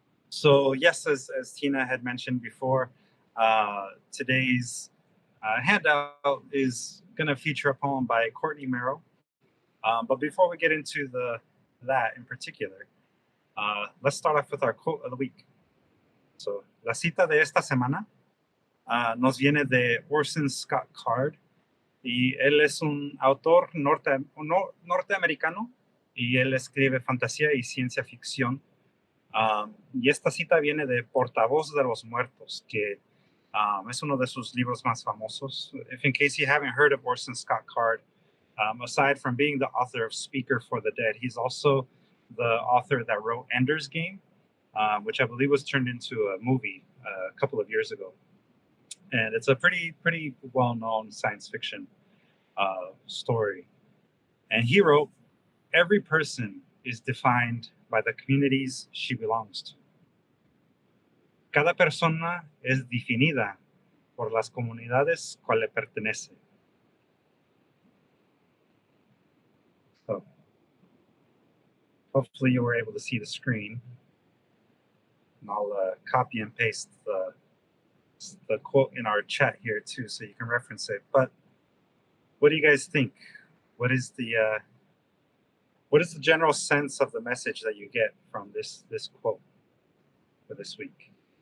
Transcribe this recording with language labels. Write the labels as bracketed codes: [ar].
[en] So yes, as Tina had mentioned before, today's handout is going to feature a poem by Courtney Merrow. But before we get into that in particular, let's start off with our quote of the week. [es] So, la cita de esta semana nos viene de Orson Scott Card, y él es un autor norteamericano, y él escribe fantasía y ciencia ficción. Y esta cita viene de Portavoz de los Muertos, que es uno de sus libros más famosos. [en] If in case you haven't heard of Orson Scott Card, aside from being the author of Speaker for the Dead, he's also the author that wrote Ender's Game, which I believe was turned into a movie a couple of years ago, and it's a pretty well-known science fiction story. And he wrote, "Every person is defined by the communities she belongs to. [es] Cada persona es definida por las comunidades cual le pertenece." [en] So, hopefully you were able to see the screen. And I'll copy and paste the quote in our chat here too, so you can reference it. But what do you guys think? What is the general sense of the message that you get from this quote for this week?